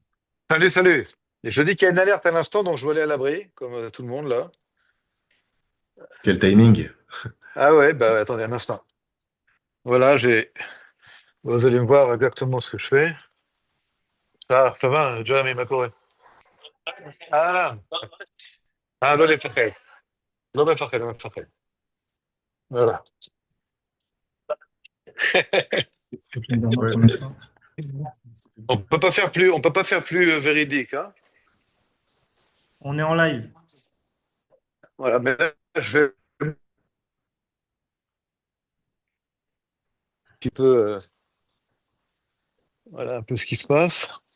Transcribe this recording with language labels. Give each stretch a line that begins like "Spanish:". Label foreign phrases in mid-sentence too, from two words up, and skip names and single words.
French: Salut, salut. Et je dis qu'il y a une alerte à l'instant, donc je vais aller à l'abri, comme tout le monde là. Quel timing. Ah ouais, bah attendez un instant. Voilà, vous allez me voir exactement ce que je fais. Ah, ça va, Jeremy McCoy.
Hebrew: Ah, ah, לא לפחד. לא מפחד, לא מפחד.
French: Voilà. Ouais. On peut pas faire plus véridique, hein. On est en live. Voilà, mais là, je vais un petit peu, voilà, un peu ce qui se passe.